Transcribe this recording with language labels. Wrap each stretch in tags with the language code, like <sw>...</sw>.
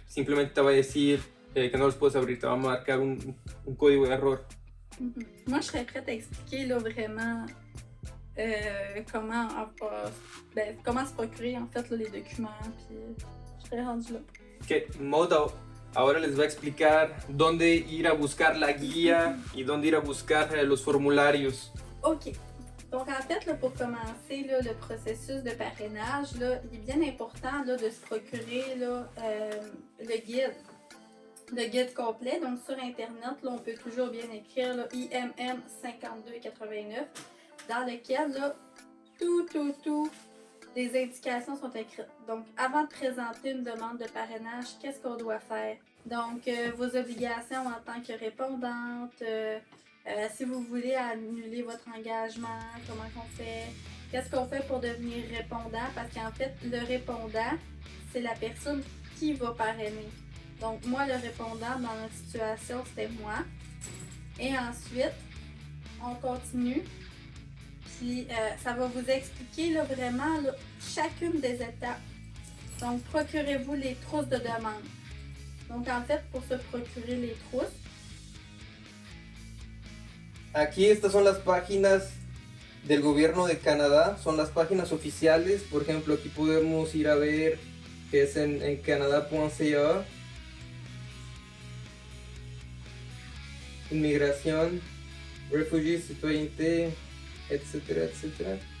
<es>Simplemente te va a decir que no los puedes abrir, te va a marcar un código de error.</es> <fr>Moi, je serais prête à expliquer là, vraiment comment se procurer en fait là, les documents, puis je serais rendue là.</fr> <es>Que Maud ahora les va a explicar dónde ir a buscar la guía y dónde ir a buscar los formularios.</es> <en>Ok.</en> <fr>Donc, en fait, là, pour commencer là, le processus de parrainage, là, il est bien important là, de se procurer là, le guide complet. Donc, sur Internet, là, on peut toujours bien écrire là, IMM 5289, dans lequel là, tout les indications sont écrites. Donc, avant de présenter une demande de parrainage, qu'est-ce qu'on doit faire? Donc, vos obligations en tant que répondante, si vous voulez annuler votre engagement, comment qu'on fait? Qu'est-ce qu'on fait pour devenir répondant? Parce qu'en fait, le répondant, c'est la personne qui va parrainer. Donc, moi, le répondant dans notre situation, c'était moi. Et ensuite, on continue. Puis, ça va vous expliquer là, vraiment là, chacune des étapes. Donc, procurez-vous les trousses de demande. Donc, en fait, pour se procurer les trousses,</fr> <es>aquí estas son las páginas del gobierno de Canadá, son las páginas oficiales. Por ejemplo, aquí podemos ir a ver que es en canada.ca. Inmigración, refugees, citoyenneté, etcétera, etcétera.</es>